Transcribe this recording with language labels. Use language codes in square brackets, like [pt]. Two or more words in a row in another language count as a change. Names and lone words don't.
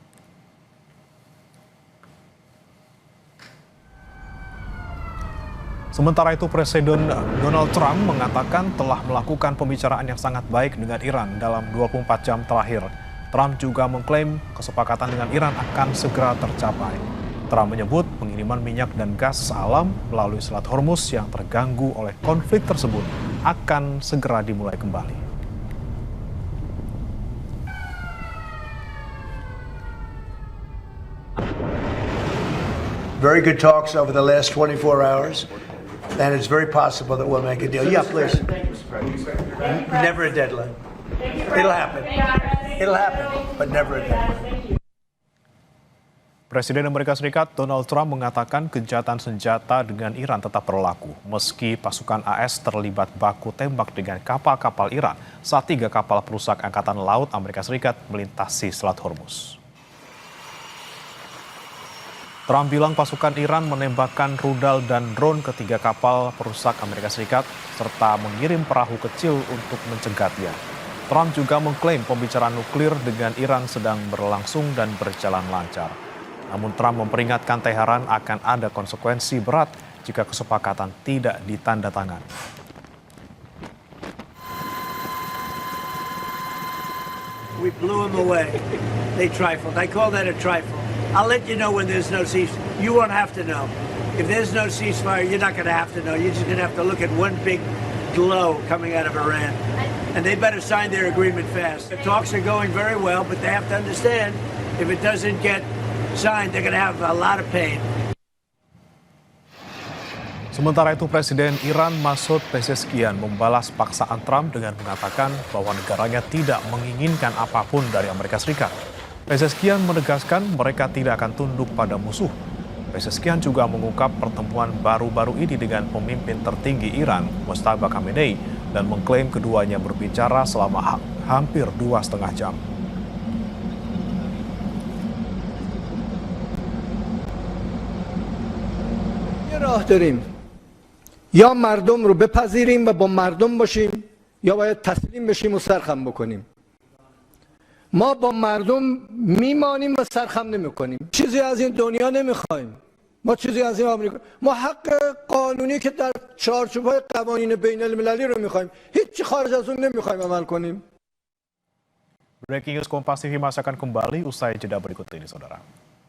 [id] Sementara itu, Presiden Donald Trump mengatakan telah melakukan pembicaraan yang sangat baik dengan Iran dalam 24 jam terakhir. Trump juga mengklaim kesepakatan dengan Iran akan segera tercapai. Trump menyebut pengiriman minyak dan gas alam melalui Selat Hormuz yang terganggu oleh konflik tersebut akan segera dimulai kembali. [en] Very good talks over the last 24 hours. And it's very possible that we'll make a deal. Yeah, please. Never a deadline. It'll happen. It'll happen, but never a deadline. [id] Presiden Amerika Serikat Donald Trump mengatakan gencatan senjata dengan Iran tetap berlaku meski pasukan AS terlibat baku tembak dengan kapal-kapal Iran saat 3 kapal perusak Angkatan Laut Amerika Serikat melintasi Selat Hormuz. Trump bilang pasukan Iran menembakkan rudal dan drone ke 3 kapal perusak Amerika Serikat serta mengirim perahu kecil untuk mencegatnya. Trump juga mengklaim pembicaraan nuklir dengan Iran sedang berlangsung dan berjalan lancar. Namun Trump memperingatkan Teheran akan ada konsekuensi berat jika kesepakatan tidak ditandatangani. [en] We blew them away. They trifled. I call that a trifle. I'll let you know when there's no ceasefire. You won't have to know. If there's no ceasefire, you're not going to have to know. You're just going to have to look at one big glow coming out of Iran. And they better sign their agreement fast. The talks are going very well, but they have to understand if it doesn't get signed, they're going to have a lot of pain. [id] Sementara itu, Presiden Iran Masoud Pezeshkian membalas paksaan Trump dengan mengatakan bahwa negaranya tidak menginginkan apapun dari Amerika Serikat. Pezeshkian menegaskan mereka tidak akan tunduk pada musuh. Pezeshkian juga mengungkap pertemuan baru-baru ini dengan pemimpin tertinggi Iran, Mojtaba Khamenei, dan mengklaim keduanya berbicara selama hampir 2,5 jam. [fa] راه داریم یا مردم رو بپذیریم و با مردم باشیم یا باید تسلیم بشیم و سرخم بکنیم ما با مردم میمانیم و سرخم نمیکنیم. چیزی از این دنیا نمیخوایم. ما چیزی از این آمریکا، ما حق قانونی که در چارچوب‌های قوانین بین المللی رو میخوایم. هیچ خارج از اون نمیخوایم عمل کنیم. [id] Breaking News Kompas TV masih akan kembali usai jeda berikut ini, saudara.